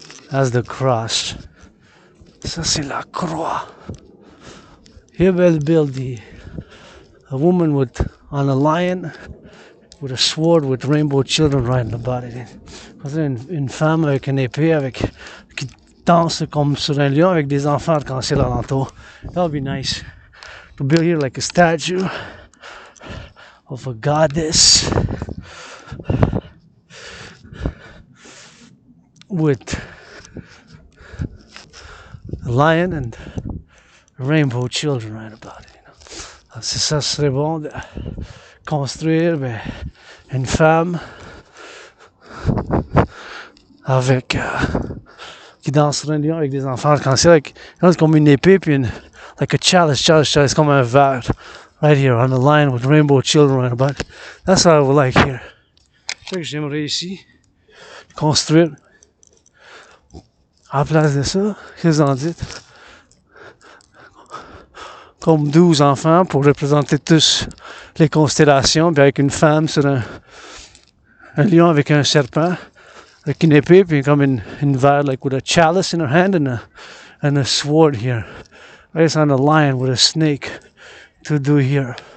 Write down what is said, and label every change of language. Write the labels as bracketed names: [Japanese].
[English] That's the cross. [French] Ça, c'est la croix. [English] Here we'll build a woman on a lion with a sword with rainbow children riding about it. [French] Une femme avec une épée qui danse comme sur un lion avec des enfants arc-en-ciel alentour. [English] That would be nice. To build here like a statue of a goddess with a lion and rainbow children right about it. You know. [French] Ça serait bon de construire une femme avec qui danse sur un lion avec des enfants arc-en-ciel comme une épée puis [English] like a chalice [French] comme un verre [English] right here on the line with rainbow children right about it. That's what I would like here. [French] C'est ça que j'aimerais ici construire. À la place de ça, qu'est-ce que vous en dites? Comme 12 enfants pour représenter tous les constellations, puis avec une femme sur un lion avec un serpent, avec une épée, puis comme une verre, [English] like with a chalice in her hand and a sword here. Right on the lion with a snake to do here.